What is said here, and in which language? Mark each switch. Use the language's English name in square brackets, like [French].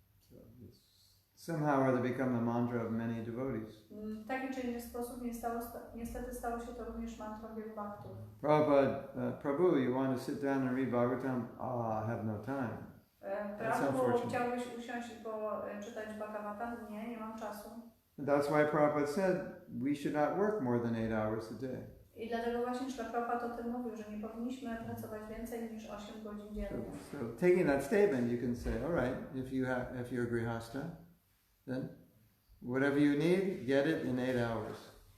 [English] So it's somehow or other become the mantra of many devotees. [Polish] W taki czy inny sposób niestety stało się to również mantrą wielu bhaktów. [English] Prabhupada, Prabhu, you want to sit down and read Bhagavatam? I have no time. [Polish] Prabhu, chciałbyś usiąść i czytać Bhagavatam? Nie mam czasu. [English] And that's why Prabhupada said we should not work more than 8 hours a day. [Polish] I dlatego właśnie Śrila Prabhupada o tym mówił, że nie powinniśmy pracować więcej niż 8 godzin dziennie. [English] So taking that statement, you can say, all right, if you're a grihastha, then whatever you need, get it in 8 hours.